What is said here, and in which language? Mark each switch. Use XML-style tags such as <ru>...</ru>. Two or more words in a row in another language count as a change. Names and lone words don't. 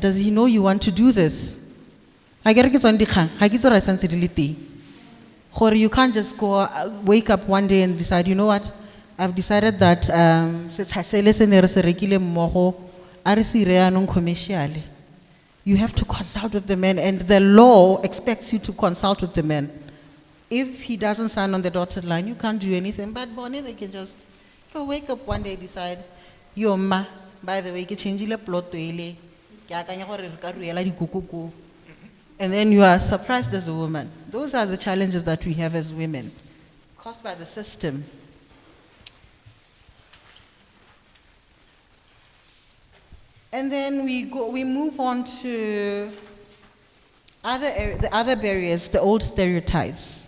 <en>Does he know you want to do this? You can't just go wake up one day and decide, you know what, I've decided that commercially. You have to consult with the man, and the law expects you to consult with the man. If he doesn't sign on the dotted line, you can't do anything. But Bonnie, they can just wake up one day, decide, yo ma, by the way,</en> <tn>ke changeile plot to ile, ke akanya gore re ka ruela dikukuku.</tn> <en>And then you are surprised as a woman. Those are the challenges that we have as women, caused by the system. And then we move on to the other barriers, the old stereotypes.</en>